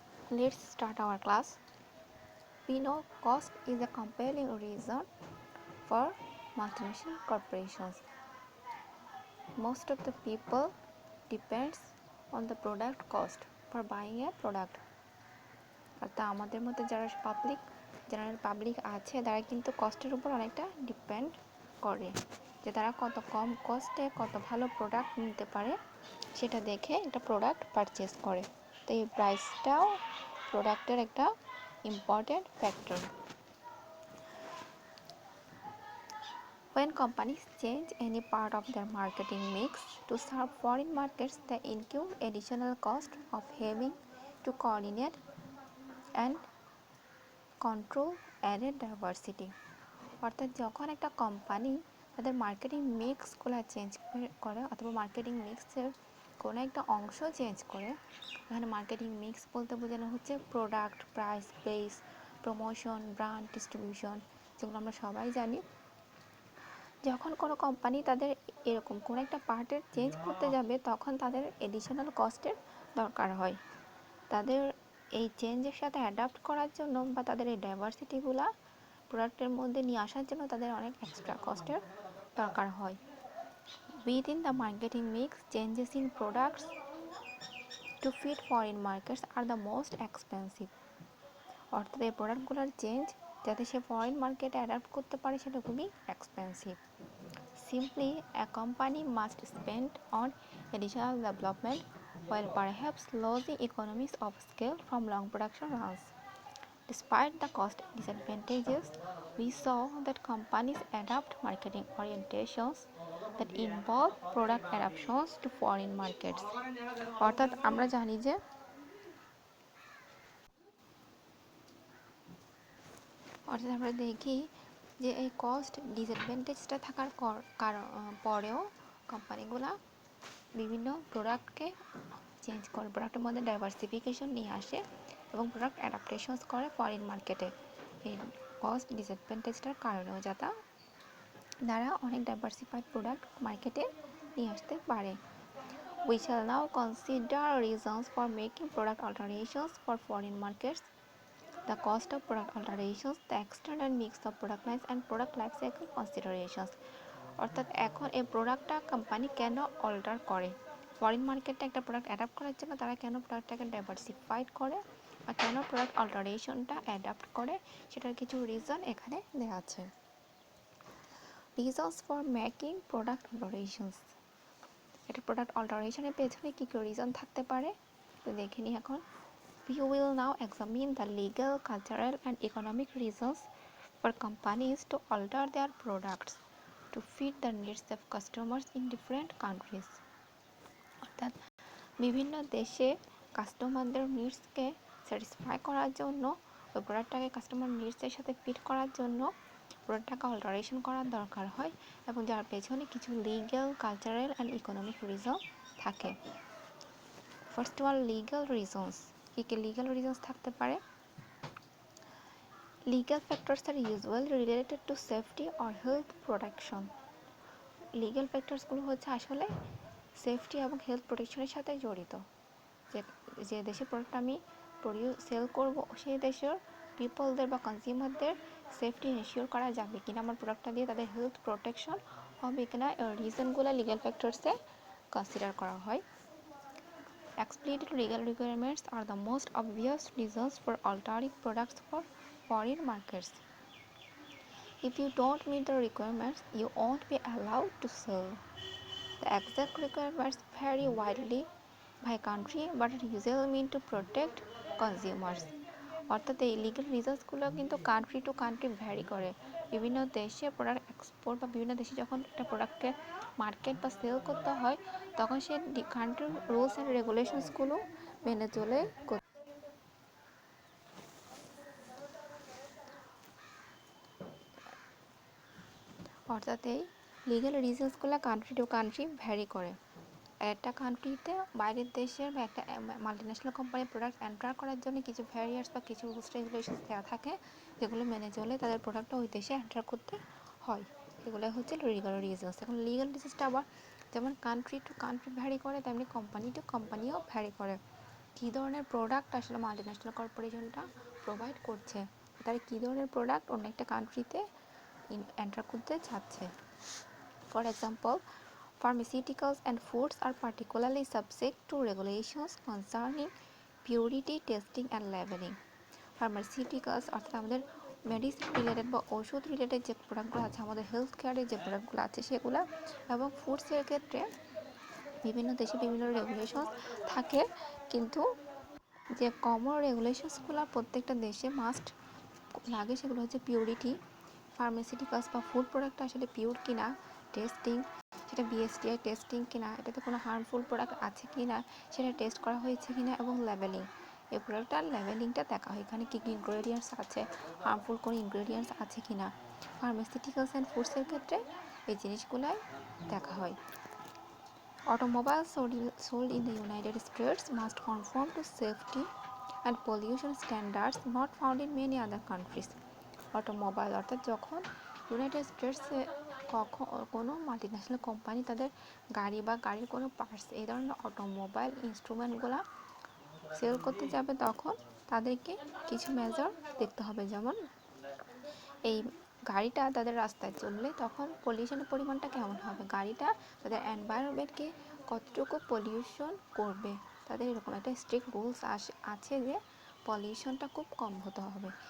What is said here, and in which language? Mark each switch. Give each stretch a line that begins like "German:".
English: Let's start our class. We know cost is a compelling reason for multinational corporations. Most of the people depends on the product cost for buying a product.
Bangla: অর্থাৎ আমাদের মধ্যে যারা general public আছে তারা কিন্তু কস্টের উপর অনেকটা depend করে, যে তারা কত কম কস্টে কত ভালো প্রোডাক্ট নিতে পারে সেটা দেখে একটা প্রোডাক্ট পারচেস করে। তো এই প্রাইসটাও প্রোডাক্টের একটা important factor.
English: When companies change any part of their marketing mix to serve foreign markets, they incur additional cost of having to coordinate and control added diversity.
Bangla: অর্থাৎ যখন একটা কোম্পানি তাদের মার্কেটিং মিক্সগুলো চেঞ্জ করে অথবা মার্কেটিং মিক্সের কোনো একটা অংশ চেঞ্জ করে, এখানে মার্কেটিং মিক্স বলতে বোঝানো হচ্ছে product, price, place, promotion, brand, distribution, যেগুলো আমরা সবাই জানি। যখন কোনো কোম্পানি তাদের এরকম কোনো একটা পার্টের চেঞ্জ করতে যাবে তখন তাদের এডিশনাল কস্টের দরকার হয়। তাদের এই চেঞ্জের সাথে অ্যাডাপ্ট করার জন্য বা তাদের এই ডাইভার্সিটিগুলো প্রোডাক্টের মধ্যে নিয়ে আসার জন্য তাদের অনেক এক্সট্রা কস্টের দরকার হয়।
English: Within the marketing mix, changes in products to fit foreign markets are the most expensive.
Bangla: অর্থাৎ এই প্রোডাক্টগুলোর চেঞ্জ যাতে সে ফরেন মার্কেটে অ্যাডাপ্ট করতে পারে সেটা খুবই expensive.
English: Simply, a company must spend on additional development while perhaps losing economies of scale from long production runs. Despite the cost disadvantages, we saw that companies adopt marketing orientations that involve product adaptations to foreign markets.
Bangla: অর্থাৎ আমরা জানি যে আমরা দেখি যে এই cost ডিসঅ্যাডভান্টেজটা থাকার পরেও কোম্পানিগুলো বিভিন্ন প্রোডাক্টকে চেঞ্জ করে, প্রোডাক্টের মধ্যে ডাইভার্সিফিকেশন নিয়ে আসে এবং প্রোডাক্ট অ্যাডাপ্টেশনস করে ফরেন মার্কেটে। এই কস্ট ডিসঅ্যাডভান্টেজটার কারণেও যাতে তারা অনেক ডাইভার্সিফাইড প্রোডাক্ট মার্কেটে নিয়ে আসতে পারে।
English: We shall now consider reasons for making product alterations for foreign markets, the cost of product alterations, the extent and mix of product lines, and product life cycle considerations.
Bangla: অর্থাৎ এখন এই প্রোডাক্টটা company কেন alter করে, foreign মার্কেটে একটা product adapt করার জন্য তারা কেন প্রোডাক্টটাকে ডাইভার্সিফাইড করে বা কেন প্রোডাক্ট অল্টারেশনটা অ্যাডাপ্ট করে, সেটার কিছু রিজন এখানে দেওয়া আছে।
English: reasons for making product alterations,
Bangla: এটা প্রোডাক্ট অল্টারেশনের পেছনে কী কী রিজন থাকতে পারে তো দেখে নিই এখন।
English: We will now examine the legal, cultural, and economic reasons for companies to alter their products to fit the needs of customers in different countries.
Bangla: অর্থাৎ বিভিন্ন দেশে কাস্টমারদের নিডসকে স্যাটিসফাই করার জন্য ওই প্রোডাক্টটাকে কাস্টমার নিডসের সাথে ফিট করার জন্য প্রোডাক্টটাকে অল্টারেশন করার দরকার হয় এবং যার পেছনে কিছু legal, cultural and economic reason থাকে।
English: first of all
Bangla: legal reasons, key key legal reasons থাকতে পারে?
English: Legal factors are usually related to safety or health protection.
Bangla: Legal ফ্যাক্টরসগুলো হচ্ছে আসলে সেফটি এবং হেলথ প্রোটেকশনের সাথে জড়িত। যে দেশে প্রোডাক্ট আমি সেল করব সেই দেশের পিপলদের বা কনজিউমারদের সেফটি এনশিওর করা যাবে কিনা, আমার প্রোডাক্টটা দিয়ে তাদের হেলথ প্রোটেকশন হবে কিনা, এই রিজনগুলো লিগ্যাল ফ্যাক্টরসে কনসিডার করা হয়।
English: Explicit legal requirements are the most obvious reasons for altering products for foreign markets. If you don't meet the requirements, you won't be allowed to sell. The exact requirements vary widely by country but usually mean to protect consumers.
Bangla: অর্থাৎ এই legal রিজনসগুলো কিন্তু country to country vary করে। বিভিন্ন দেশে product export বা বিভিন্ন দেশে যখন একটা প্রোডাক্টকে মার্কেট বা সেল করতে হয় তখন সে কান্ট্রির রুলস অ্যান্ড রেগুলেশনসগুলো মেনে চলে। অর্থাৎ এই legal রিজনসগুলো country to country vary করে। একটা কান্ট্রিতে বাইরের দেশের বা একটা মাল্টিন্যাশনাল কোম্পানির প্রোডাক্ট এন্টার করার জন্য কিছু ভ্যারিয়ার্স বা কিছু রুলস রেগুলেশন দেওয়া থাকে যেগুলো মেনে চলে তাদের প্রোডাক্টটা ওই দেশে এন্টার করতে হয়। এগুলো হচ্ছে লিগ্যাল রিজনস। এখন লিগ্যাল রিজনসটা আবার যেমন কান্ট্রি টু কান্ট্রি ভ্যারি করে তেমনি কোম্পানি টু কোম্পানিও ভ্যারি করে। কী ধরনের প্রোডাক্ট আসলে মাল্টিন্যাশনাল কর্পোরেশনটা প্রোভাইড করছে, তারা কী ধরনের প্রোডাক্ট অন্য একটা কান্ট্রিতে এন্টার করতে চাচ্ছে।
English: For example, pharmaceuticals and foods are particularly subject to regulations concerning purity testing and labeling.
Bangla: Pharmaceuticals অর্থাৎ আমাদের মেডিসিন রিলেটেড বা ওষুধ রিলেটেড যে প্রোডাক্টগুলো আছে, আমাদের হেলথ কেয়ারের যে প্রোডাক্টগুলো আছে সেগুলো, এবং ফুডসের ক্ষেত্রে বিভিন্ন দেশে বিভিন্ন রেগুলেশন থাকে, কিন্তু যে কমন রেগুলেশনসগুলো প্রত্যেকটা দেশে মাস্ট লাগে সেগুলো হচ্ছে পিউরিটি, ফার্মাসিউটিক্যালস বা ফুড প্রোডাক্ট আসলে পিওর কিনা, টেস্টিং, সেটা বিএসটিআই টেস্টিং কিনা, এটাতে কোনো হার্মফুল প্রোডাক্ট আছে কিনা সেটা টেস্ট করা হয়েছে কিনা, এবং লেবেলিং, এই প্রোডাক্টটার লেবেলিংটা দেখা হয় এখানে কী কী ইনগ্রেডিয়েন্টস আছে, হার্মফুল কোনো ইনগ্রেডিয়েন্টস আছে কিনা। ফার্মাসিউটিক্যালস অ্যান্ড ফুডসের ক্ষেত্রে এই জিনিসগুলাই দেখা হয়।
English: Automobiles sold in the United States must conform to safety and pollution standards not found in many other countries.
Bangla: Automobile অর্থাৎ যখন ইউনাইটেড স্টেটসে কোনো মাল্টিন্যাশনাল কোম্পানি তাদের গাড়ি বা গাড়ির কোনো পার্টস এই ধরনের অটোমোবাইল ইনস্ট্রুমেন্টগুলো সেল করতে যাবে তখন তাদেরকে কিছু মেজার দেখতে হবে। যেমন এই গাড়িটা তাদের রাস্তায় চললে তখন পলিউশনের পরিমাণটা কেমন হবে, গাড়িটা তাদের এনভায়রনমেন্টকে কতটুকু পলিউশন করবে, তাদের এরকম একটা স্ট্রিক্ট রুলস আছে যে পলিউশনটা খুব কম হতে হবে।